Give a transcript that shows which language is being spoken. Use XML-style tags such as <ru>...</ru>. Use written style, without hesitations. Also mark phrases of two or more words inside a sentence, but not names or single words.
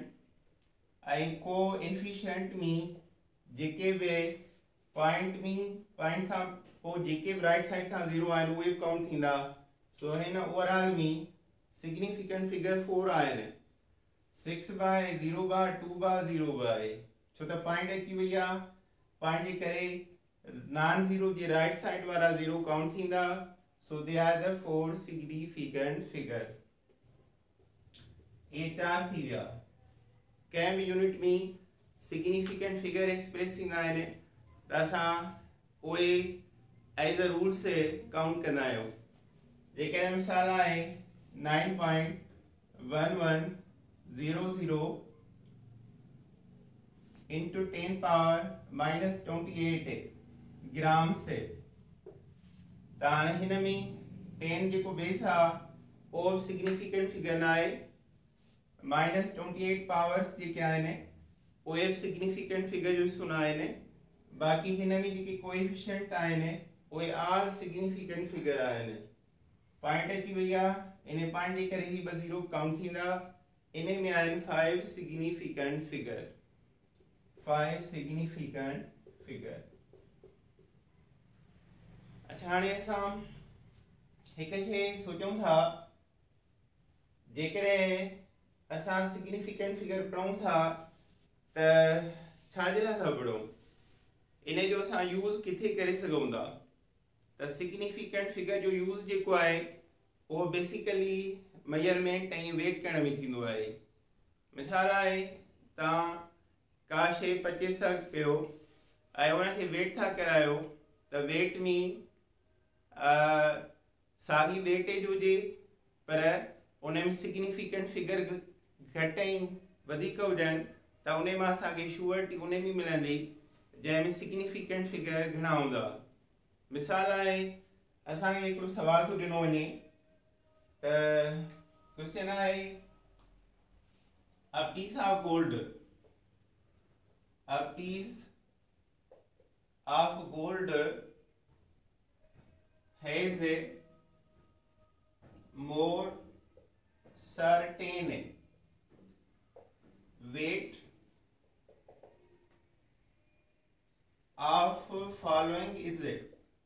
<sd>ऐं को एफिशिएंट में जेके बि पॉइंट खां पोइ जेके बि</sd> <en>right side</en> <sd>खां ज़ीरो आहिनि उहे काउंट थींदा। सो हिन ओवरऑल में</sd> <en>significant figure</en> <sd>4 आहिनि। 6/0/2/0 आहे छो त पॉइंट अची वई आहे। पॉइंट जे करे</sd> <en>non zero</en> <sd>जे</sd> <en>right side</en> <sd>वारा ज़ीरो काउंट थींदा।</sd> <en>So they are the 4 significant figure.</en> <sd>ये 4 थी विया। कंहिं बि यूनिट में</sd> <en>significant figure express</en> <sd>थींदा आहिनि त असां उहे</sd> <en>as a rule</en> <sd>से काउंट कंदा आहियूं। जेकॾहिं मिसाल आहे 9.1100</sd> <en>into 10 power</en> <sd>-28 ग्राम से। त हाणे हिन में 10 जेको बेस आहे उहो</sd> <en>significant figure</en> <sd>न आहे। -28 पावर्स जेके आहिनि उहे</sd> <en>significant figure</en> <sd>जो हिसो न आहिनि। बाक़ी हिन में जेके कोएफिशिएंट आहिनि उहे</sd> <en>are significant figure</en> <sd>आहिनि। पॉइंट अची वई आहे इन पॉइंट जे करे ही 2 ज़ीरो काउंट थींदा। इन में आहिनि 5</sd> <en>significant figure. 5 significant figure.</en> <sd>अच्छा हाणे असां हिकु शइ सोचूं था जेकॾहिं असां</sd> <en>significant figure</en> <sd>पढ़ूं था त छाजे लाइ था पढ़ूं इन जो असां यूज़ किथे करे सघूं था। त</sd> <en>significant figure</en> <sd>जो यूज़ जेको आहे उहो</sd> <en>basically measurement</en> <sd>ऐं वेट करण में थींदो आहे। मिसाल आहे तव्हां का शइ पचे सघ पियो ऐं उनखे वेट था करायो त वेट में साॻी वेटेज हुजे पर उन में</sd> <en>significant figure</en> <sd>घटि ऐं वधीक हुजनि त उन में असांखे श्योरिटी उन में मिलंदी जंहिंमें</sd> <en>significant figure</en> <sd>घणा हूंदा। मिसाल आहे असांखे हिकिड़ो सवाल थो ॾिनो वञे त क्वेश्चन आहे</sd> <en>a piece of gold has a more certain weight of following is it</en>